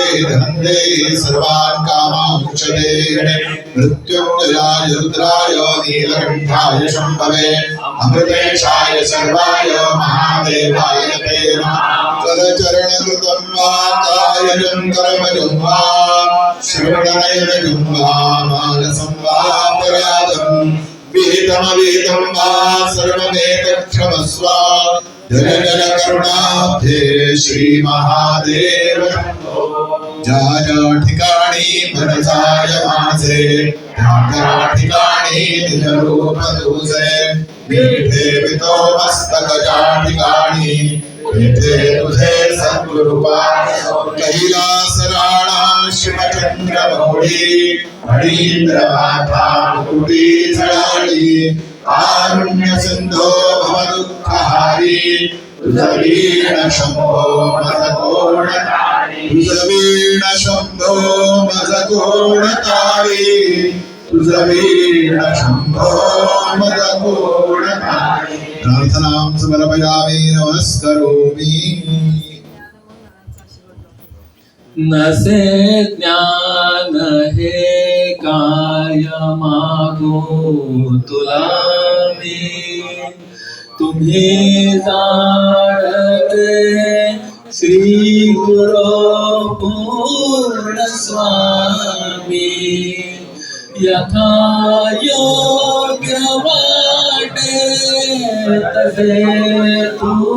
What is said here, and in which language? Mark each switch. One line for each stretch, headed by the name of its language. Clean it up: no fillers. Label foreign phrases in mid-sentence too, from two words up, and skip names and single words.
Sanskrit: धनन्ते सर्वान् कामान् मुक्षते मृत्युञ्जयाय रुद्राय नीलकण्ठाय शम्भवे अमृतेशाय सर्वाय महादेवाय ते नमः करचरणकृतं वा कायजं कर्मजं वा श्रवणनयनं वा मानसं वा अपराधं विहितमविहितं वा सर्वमेतत्क्षमस्व जन जन करुणाब्धे श्री महादेव ज्या
Marathi: ज्या ठिकाणी मनसाय माझे त्या ठिकाणी निजरूप तुझे मीठे पितो मस्तकच्या ठिकाणी मीठे तुझे सद्गुरुपा कैलास राणा शिवचंद्र मौळी फणींद्रमाथा मुकुटी झळाळी कारुण्य सिंधो भवदुःखहारी तुझवीण शंभो मज कोण तुझवीण शंभो मज कोण तारी तुझवीण शंभो मज कोण तारी
Sanskrit: प्रार्थनां समर्पयामि नमस्करोमि
Marathi: नसे ज्ञान हे काय मागू तुला मी तुम्ही जाणते श्री गुरु पूर्ण स्वामी यथा योग्य वाटे तसे तू